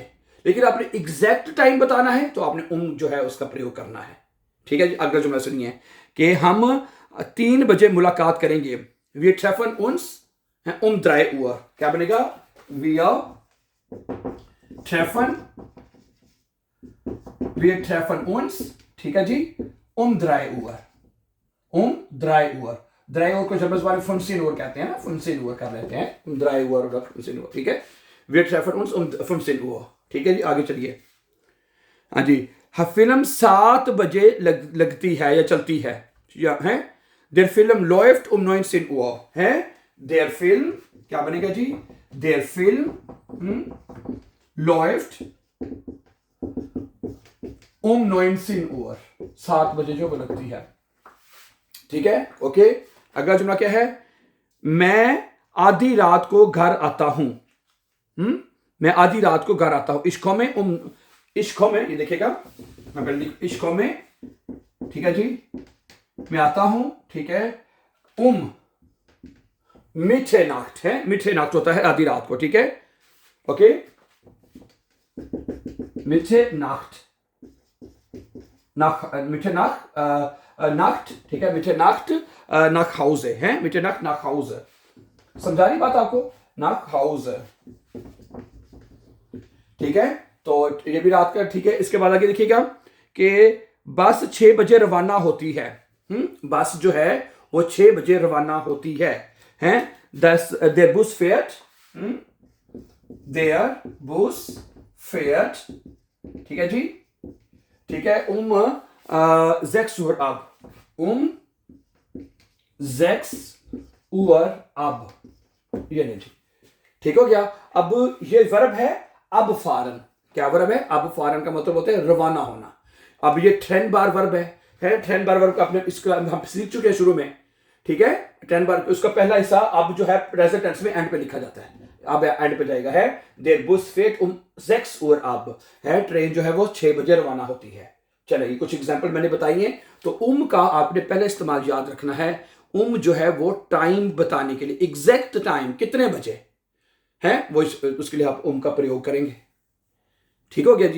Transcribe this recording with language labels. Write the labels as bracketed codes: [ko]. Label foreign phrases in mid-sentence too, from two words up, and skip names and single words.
[hi] लेकिन आपने एग्जैक्ट टाइम बताना है तो आपने जो है उसका प्रयोग करना है। ठीक है। अगला जो मैं सुनिए कि हम 3 बजे मुलाकात करेंगे। [de] wir treffen uns 3 Uhr. [hi] क्या बनेगा, [de] wir treffen wir treffen uns, [hi] ठीक है जी, [de] um 3 Uhr, um 3 Uhr, [hi] 3 Uhr को जब इस बार 15 Uhr कहते हैं ना, 15 Uhr कर लेते हैं, [de] um 3 Uhr oder 15 Uhr, [hi] ठीक है, [de] wir treffen uns um 15 Uhr, [hi] ठीक है जी, आगे चलिए। हाँ जी, फिल्म 7 बजे लगती है या चलती है, या है, [de] der Film läuft um 19 Uhr, है, der Film [hi] क्या बनेगा जी, [de] der Film läuft um 19 Uhr, [hi] 7 बजे जो लगती है, ठीक है, ओके। अगला जुमला क्या है, मैं आधी रात को घर आता हूं, मैं आधी रात को घर आता हूं, [de] ich komme, [hi] ये देखिएगा, मैं पहले [de] ich komme, [hi] ठीक है जी, मैं आता हूं, ठीक है, Mitternacht है, Mitternacht होता है आधी रात को, ठीक है, ओके, [de] Mitternacht, Nacht, [hi] ठीक है, [de] Mitternacht nach Hause है, Mitternacht nach Hause, [hi] समझा रही बात आपको, [de] nach Hause, [hi] ठीक है। तो ये भी रात का, ठीक है। इसके बाद आगे देखिएगा कि बस 6 बजे रवाना होती है, बस जो है वो 6 बजे रवाना होती है, हैं, [de] der Bus fährt, der Bus fährt, [hi] ठीक है जी, ठीक है, [de] 6 Uhr ab, 6 Uhr ab, [hi] ये नहीं जी, ठीक हो गया। अब ये वर्ब है अब फारन, क्या वर्ब है, अब फारन का मतलब होता है रवाना होना। अब ये ट्रेन बार वर्ब है, ट्रेन बार वर्ब का आपने इसका हम सीख चुके हैं शुरू में, ठीक है, ट्रेन बार उसका पहला हिस्सा अब जो है प्रेजेंट टेंस में एंड पे लिखा जाता है, अब एंड पे जाएगा, है, [de] der Bus fährt 6 Uhr ab, [hi] है, ट्रेन जो है वो 6 बजे रवाना होती है। चलिए कुछ एग्जाम्पल मैंने बताई है। तो का आपने पहले इस्तेमाल याद रखना है, जो है वो टाइम बताने के लिए, एग्जैक्ट टाइम कितने बजे है वो, उसके लिए आप का प्रयोग करेंगे, ठीक हो गया जी।